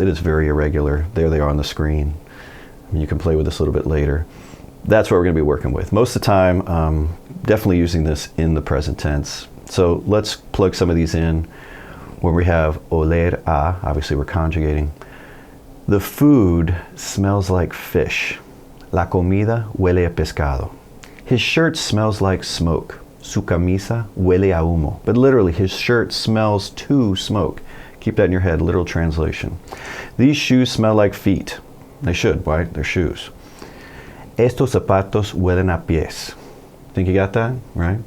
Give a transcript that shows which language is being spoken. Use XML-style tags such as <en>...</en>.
<en>It is very irregular. There they are on the screen. You can play with this a little bit later. That's what we're going to be working with. Most of the time, definitely using this in the present tense. So let's plug some of these in. Where we have oler a, obviously we're conjugating. The food smells like fish.</en> <es>La comida huele a pescado.</es> <en>His shirt smells like smoke.</en> <es>Su camisa huele a humo.</es> <en>But literally, his shirt smells to smoke. Keep that in your head, literal translation. These shoes smell like feet. They should, right? They're shoes.</en> <es>Estos zapatos huelen a pies.</es> <en>Think you got that, right?</en>